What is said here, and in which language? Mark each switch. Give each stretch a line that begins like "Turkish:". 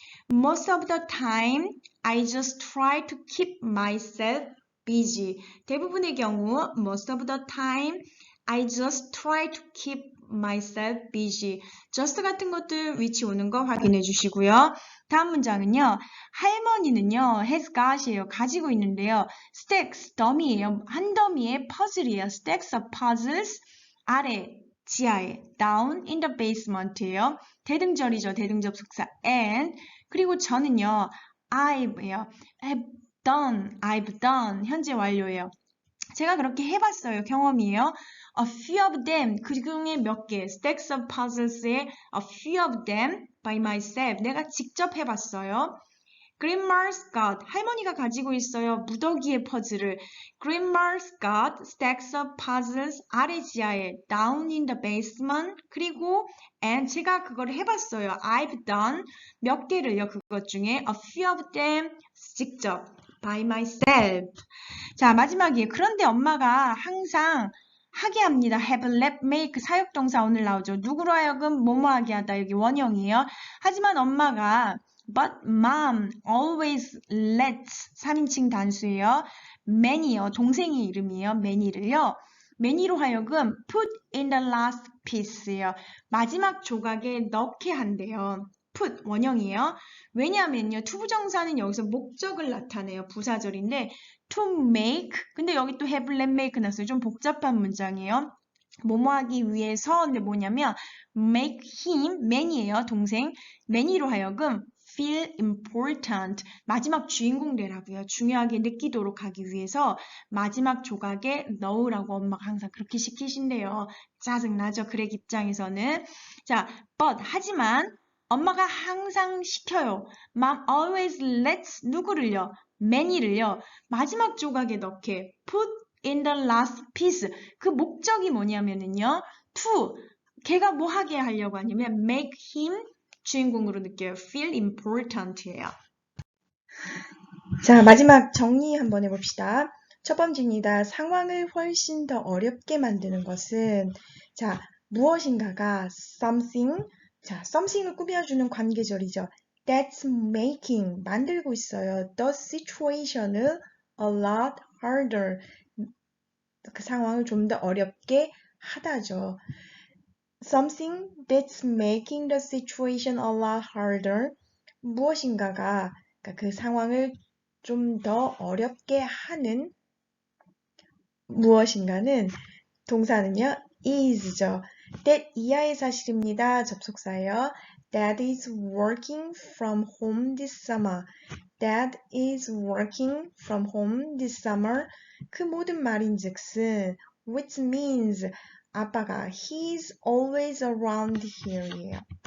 English: Most of the time, I just try to keep myself busy.
Korean: 대부분의 경우,
English: most of the time, I just try to keep myself busy.
Korean: just 같은 것들 위치 오는 거 확인해 주시고요. 다음 문장은요. 할머니는요.
English: has got
Korean: 이에요. 가지고 있는데요. stacks, 더미예요. 한 더미의 퍼즐이에요.
English: stacks of puzzles,
Korean: 아래, 지하에,
English: down in the basement예요.
Korean: 대등절이죠. 대등접 속사 and 그리고 저는요. I've done 현재 완료예요. 제가 그렇게 해봤어요. 경험이에요.
English: A few of them,
Korean: 그 중에 몇 개,
English: stacks of puzzles의 a few of them by myself,
Korean: 내가 직접 해봤어요.
English: Grandma's got,
Korean: 할머니가 가지고 있어요. 무더기의 퍼즐을.
English: Grandma's got stacks of puzzles,
Korean: 아래 지하에,
English: down in the basement,
Korean: 그리고
English: and
Korean: 제가 그걸 해봤어요.
English: I've done
Korean: 몇 개를요. 그것 중에
English: a few of them,
Korean: 직접,
English: by myself.
Korean: 자, 마지막이에요. 그런데 엄마가 항상 하게 합니다. have, let, make 사역동사 오늘 나오죠. 누구로 하여금 뭐뭐하게 하다. 여기 원형이에요. 하지만 엄마가
English: but mom always lets
Korean: 3인칭 단수예요. many요. 동생의 이름이에요. many를요. many로 하여금
English: put in the last piece
Korean: 예요. 마지막 조각에 넣게 한대요. put 원형이에요. 왜냐하면요. 투부정사는 여기서 목적을 나타내요. 부사절인데 to make 근데 여기 또 have, let, make 나왔어요. 좀 복잡한 문장이에요. 뭐뭐 하기 위해서 근데 뭐냐면
English: make him,
Korean: man이에요. 동생. man이로 하여금
English: feel important.
Korean: 마지막 주인공 되라고요. 중요하게 느끼도록 하기 위해서 마지막 조각에 넣으라고 엄마가 항상 그렇게 시키신대요. 짜증나죠. 그렉 입장에서는. 자,
English: but
Korean: 하지만 엄마가 항상 시켜요.
English: Mom always lets
Korean: 누구를요?
English: many를요.
Korean: 마지막 조각에 넣게
English: put in the last piece.
Korean: 그 목적이 뭐냐면은요. to 걔가 뭐 하게 하려고 하냐면
English: make him
Korean: 주인공으로 느껴요.
English: feel important예요.
Korean: 자, 마지막 정리 한번 해봅시다. 첫 번째입니다. 상황을 훨씬 더 어렵게 만드는 것은 자, 무엇인가가 something 자, something을 꾸며주는 관계절이죠.
English: That's making
Korean: 만들고 있어요. The situation을
English: a lot harder
Korean: 그 상황을 좀 더 어렵게 하다죠.
English: Something that's making the situation a lot harder.
Korean: 무엇인가가 그러니까 그 상황을 좀 더 어렵게 하는 무엇인가는 동사는요. is죠. that 이하의 사실입니다. 접속사예요.
English: Dad is working from home this summer. Dad is working from home this summer.
Korean: 그 모든 말인즉슨
English: which means
Korean: 아빠가
English: he's always around here
Korean: 예요.